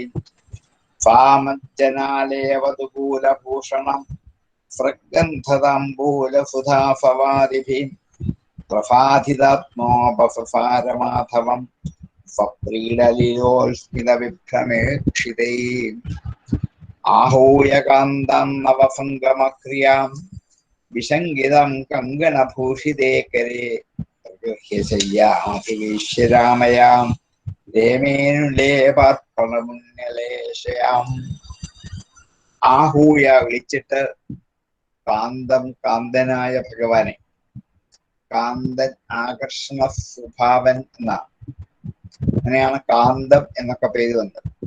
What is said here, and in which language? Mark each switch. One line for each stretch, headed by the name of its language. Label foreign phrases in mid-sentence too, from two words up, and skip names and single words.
Sanskrit: ഫാമജ്ജനാലേവതുകൂലഭൂഷണം സ്രഗന്ധതാംബൂലസുധാഫവാദിഭിः പ്രസാധിതാത്മോപസാരമാധവം സ്വപ്രീഡലീലോസ്മിതവിഭ്രമേക്ഷിതൈ. आहूय कान्तां नवसङ्गमक्रियां विसङ्गितं कङ्गणभूषिते करे प्रगृह्य शय्यामधिवेश्य रामयां രേമേനുലേപാർപ്പണമുന്നലേശയാം.
Malayalam: ആഹൂയ വിളിച്ചിട്ട് കാന്തം കാന്തനായ ഭഗവാനെ. കാന്തൻ ആകർഷണ സ്വഭാവൻ എന്നാണ്. അങ്ങനെയാണ് കാന്തം എന്നൊക്കെ പേര് വന്നത്.